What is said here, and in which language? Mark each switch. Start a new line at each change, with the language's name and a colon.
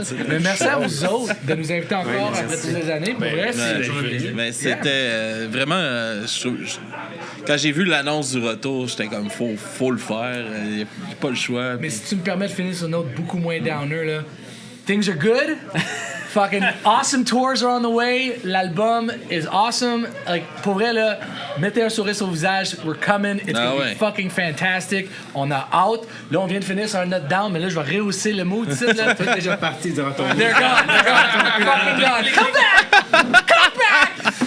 French: Mais merci à vous autres de nous inviter encore après toutes ces années. Pour vrai, mais c'était vraiment... Quand j'ai vu l'annonce du retour, j'étais comme, faut le faire. Il n'y a pas le choix. Mais si tu me permets de finir sur une note beaucoup moins downer, là.
English: Things are good. Fucking awesome tours are on the way. L'album is awesome.
French: Like, pour vrai, là, mettez un sourire sur le visage.
English: We're coming. It's gonna be fucking fantastic.
French: On a out. Là, on vient de finir sur un note down, mais là, je vais rehausser le mood ici, là. T'es déjà parti durant ton
English: They're gone. They're gone. Fucking gone. Come back! Come back!